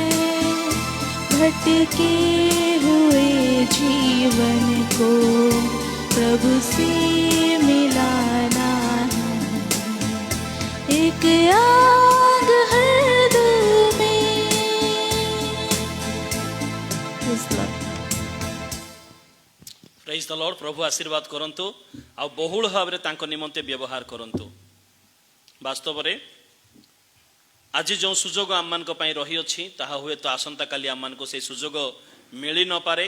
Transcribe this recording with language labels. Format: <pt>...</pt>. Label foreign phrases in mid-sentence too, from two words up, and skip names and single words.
<hi>भटके हुए जीवन को प्रभु से मिलाना है। एक आग हर दिल में।</hi> <en>Praise the Lord. praise the Lord.</en> <or>ପ୍ରଭୁ ଆଶୀର୍ବାଦ କରନ୍ତୁ ଆଉ ବହୁଳ ଭାବରେ ତାଙ୍କ ନିମନ୍ତେ ବ୍ୟବହାର କରନ୍ତୁ। ବାସ୍ତବରେ ଆଜି ଯେଉଁ ସୁଯୋଗ ଆମମାନଙ୍କ ପାଇଁ ରହିଅଛି ତାହା ହୁଏତ ଆସନ୍ତାକାଲି ଆମମାନଙ୍କୁ ସେହି ସୁଯୋଗ ମିଳି ନପାରେ।</or>